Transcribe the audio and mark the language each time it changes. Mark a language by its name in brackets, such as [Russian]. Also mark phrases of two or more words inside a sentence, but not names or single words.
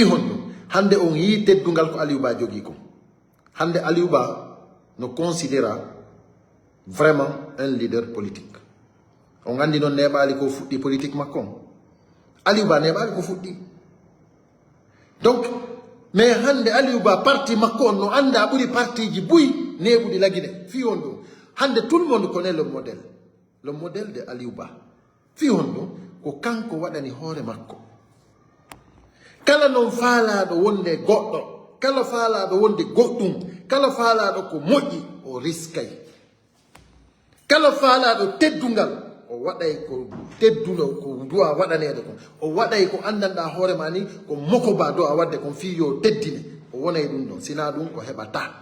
[Fula] honɗum hande on yi teddungal ko Aliou Ba jogui ko hande Aliou Ba no [French] considéra vraiment un leader politique [Fula] on andi noon neɓali ko fuɗɗi politique makko on Aliou Ba neɓali ko fuɗɗi [French] donc mais [Fula] hande Aliou Ba parti makko on no anda ɓuri parti ji buy neɓuɗi laguine fi on ɗum hande [French] tout le monde connaît le modèle de [Fula] Aliou Ba fi on ɗum ko kanko waɗani hoore makko kala non faalaɗo wonde goɗɗo kala faalaɗo wonde goɗɗum kala faalaɗo ko moƴƴi o riskay kala faalaɗo teddungal o waɗay ko tedduno ko duwa waɗanede kon o waɗay ko andanɗa hoore ma ni ko moko ba do a wadde kon fi yo teddine o wonay ɗum ɗon sina ɗum ko heɓata